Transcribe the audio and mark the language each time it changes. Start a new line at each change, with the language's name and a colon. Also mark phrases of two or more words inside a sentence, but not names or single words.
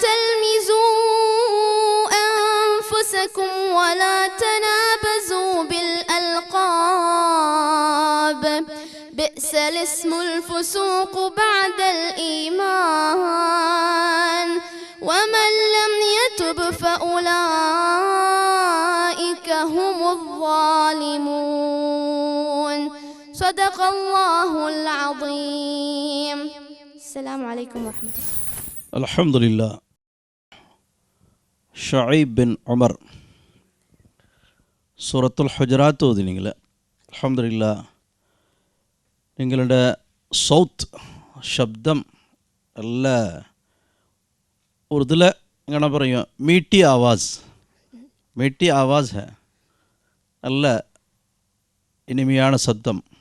Arabic: تلمزوا أنفسكم ولا تنابزوا بالألقاب بئس الاسم الفسوق بعد الإيمان ومن لم يتب فأولئك هم الظالمون صدق الله العظيم السلام عليكم ورحمة الله
Malayalam: അൽഹംദുലില്ലാ. ഷുഐബ് ബിൻ ഉമർ സൂറത്തുൽ ഹുജറാത്ത് ഓതി നിങ്ങൾ. അൽഹംദുലില്ലാ, നിങ്ങളുടെ സൗത്ത് ശബ്ദം നല്ല ഉറുദുല ഇങ്ങനെ പറയും,
Urdu: میٹھی آواز ہے,
Malayalam: നല്ല ഇനിമയാണ് ശബ്ദം.